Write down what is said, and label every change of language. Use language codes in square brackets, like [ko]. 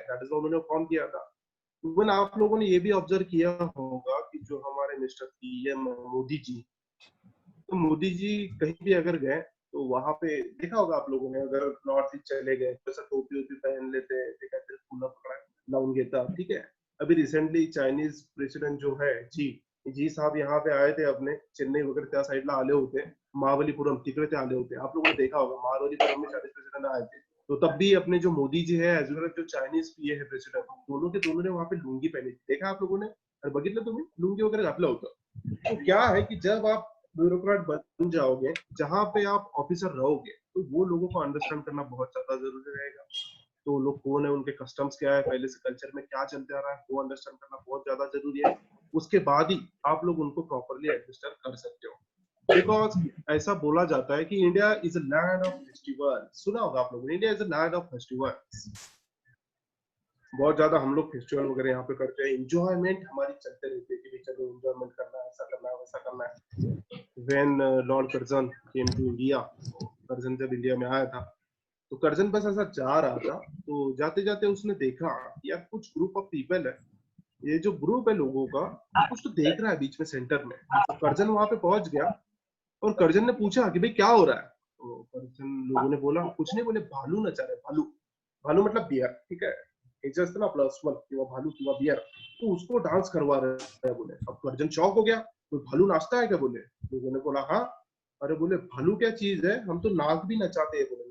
[hi] That is उन्होंने form किया था। इवन आप लोगों ने ये भी ऑब्जर्व किया होगा कि जो हमारे मिस्टर पीएम मोदी जी, तो मोदी जी कहीं भी अगर गए तो वहां पे देखा होगा आप लोगों ने, अगर नॉर्थ ईस्ट चले गए तो ऐसा टोपी वोपी पहन लेते हैं, ठीक है, फिर फूला पकड़ा [mr] लाउन घेता, [hi] ठीक है। अभी रिसेंटली चाइनीज प्रेसिडेंट जो है जी, जी साहब यहाँ पे आए थे अपने चेन्नई वगैरह [mr] त्या साइडला आले होते, महाबलीपुरम तिकडे ते आले होते. [hi] आप लोगों ने देखा होगा महाबलीपुरम में चाइनीज प्रेसिडेंट आए थे. तो तब भी अपने जो मोदी जी है एज वेल जो चाइनीज पीए है प्रेसिडेंट, दोनों के दोनों ने वहां पे लुंगी पहनी थी. देखा आप लोगों ने? [mr] और बघितलं तुम्ही लुंगी वगैरह घातलं होतं. [hi] तो क्या है कि जब आप ब्यूरोक्रेट बन जाओगे, जहां पे आप ऑफिसर रहोगे, तो वो लोगों को अंडरस्टैंड करना बहुत ज्यादा जरूरी रहेगा. तो लोग कौन है, उनके कस्टम्स क्या है, पहले से कल्चर में क्या चलते आ रहा है, वो अंडरस्टैंड करना बहुत ज्यादा जरूरी है. उसके बाद ही आप लोग उनको प्रॉपरली एडजस्ट कर सकते हो. बिकॉज ऐसा बोला जाता है कि [en] India is a land of festival. [hi] सुना होगा आप लोगों ने, [en] India is a land of festival. [hi] बहुत ज्यादा हम लोग फेस्टिवल वगैरह यहाँ पे करते हैं. इंजॉयमेंट हमारी चलते रहती है कि भाई चलो इंजॉयमेंट करना है, ऐसा करना है, वैसा करना है. [en] when lord Curzon came to India, [hi] Curzon जब इंडिया में आया था, तो कर्जन बस ऐसा जा रहा था, तो जाते जाते उसने देखा कि यार कुछ ग्रुप ऑफ पीपल है, ये जो ग्रुप है लोगों का, कुछ तो देख रहा है बीच में सेंटर में. तो कर्जन वहां पे पहुंच गया और कर्जन ने पूछा कि भाई क्या हो रहा है. तो कर्जन लोगों ने बोला कुछ नहीं, बोले भालू नचा रहे. भालू, भालू मतलब बियर, ठीक है, [mr] ह्याचं असतं ना आपलं अस्वल किंवा भालू किंवा बियर, [hi] तो उसको डांस करवा रहे हैं बोले. अब कर्जन शॉक हो गया, तो भालू नाचता है क्या बोले. लोगों ने बोला हाँ. अरे बोले भालू क्या चीज है, हम तो नाग भी नचाते हैं बोले.